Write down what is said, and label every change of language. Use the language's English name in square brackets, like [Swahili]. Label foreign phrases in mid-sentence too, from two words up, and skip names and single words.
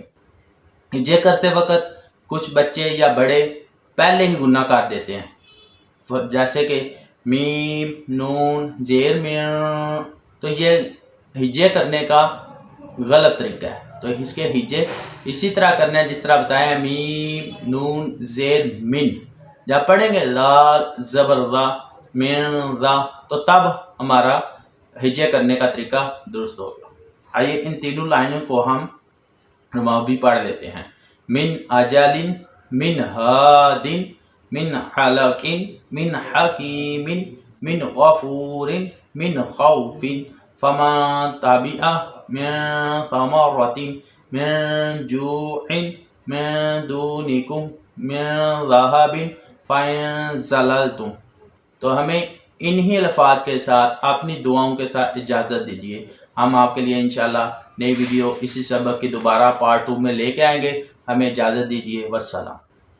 [Urdu] ہجے کرتے وقت کچھ بچے یا بڑے پہلے ہی غنہ کر دیتے ہیں، جیسے کہ میم نون زیر میں، تو یہ ہجے کرنے کا غلط طریقہ ہے۔ تو اس کے ہجے اسی طرح کرنا ہے جس طرح بتایا، میم نون زیر من، جب پڑھیں گے لال زبر را، من را، تو تب ہمارا ہجے کرنے کا طریقہ درست ہوگا۔ آئیے ان تینوں لائنوں کو ہم بھی پڑھ لیتے ہیں۔ [Arabic] من اجل، من ہاد، من حلق، من حکیم، من غفور، من خوف، فمن تبع، من ثمرة، من جوع، من دونکم، من ذہب فإن زللتم۔ [Urdu] تو ہمیں انہی الفاظ کے ساتھ اپنی دعاؤں کے ساتھ اجازت دیجیے، ہم آپ کے لیے انشاءاللہ نئی ویڈیو اسی سبق کی دوبارہ پارٹ 2 میں لے کے آئیں گے۔ ہمیں اجازت دیجیے، والسلام۔